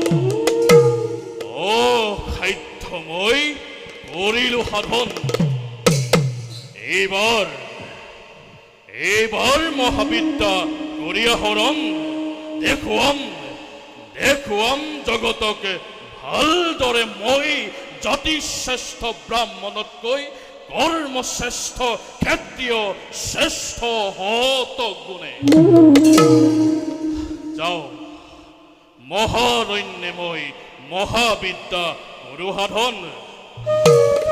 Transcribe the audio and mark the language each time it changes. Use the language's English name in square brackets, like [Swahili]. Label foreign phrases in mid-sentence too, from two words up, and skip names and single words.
[Assamese] অসাধ্য মই কৰিলো সাধন এইবাৰ মহাবিদ্যা কৰি আহৰণ দেখুৱাম জগতকে ভালদৰে মই জাতি শ্ৰেষ্ঠ ব্ৰাহ্মণতকৈ কর্মশ্রেষ্ঠ ক্ষেত্রীয় শ্রেষ্ঠ হত গুণে যাও মহারণ্যময় মহাবিদ্যা গুরু সাধন